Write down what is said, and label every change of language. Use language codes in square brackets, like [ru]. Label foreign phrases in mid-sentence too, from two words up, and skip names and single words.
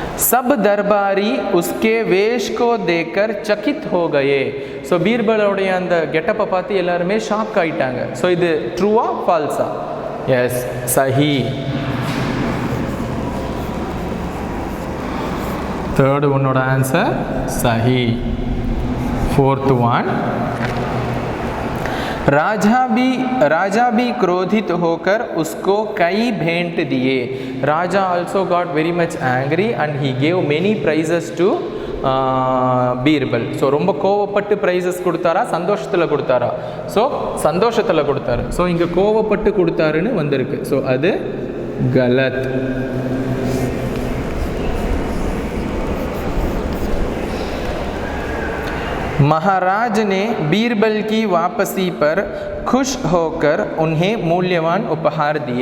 [hi] सब दरबारी उसके वेश को देखकर चकित हो गए. [ta] ஸோ பீர்பலோடைய அந்த கெட்டப்பை பார்த்து எல்லாருமே ஷாக் ஆயிட்டாங்க. ஸோ இது [en] trueவா falseஆ? [ta] எஸ், சஹி. தேர்ட் ஒன்னோட ஆன்சர் சஹி. [en] fourth one, [hi] राजा भी क्रोधित होकर उसको कई भेंट दिए. [en] राजा also got very much angry and he gave many prizes to பீர்பல். [ta] ஸோ ரொம்ப கோவப்பட்டு ப்ரைஸஸ் கொடுத்தாரா, சந்தோஷத்தில் கொடுத்தாரா? ஸோ சந்தோஷத்தில் கொடுத்தாரு. ஸோ இங்கே கோவப்பட்டு கொடுத்தாருன்னு வந்திருக்கு. ஸோ அது கலத். [hi] महाराज ने बीरबल की वापसी पर खुश होकर उन्हें मूल्यवान उपहार दिए.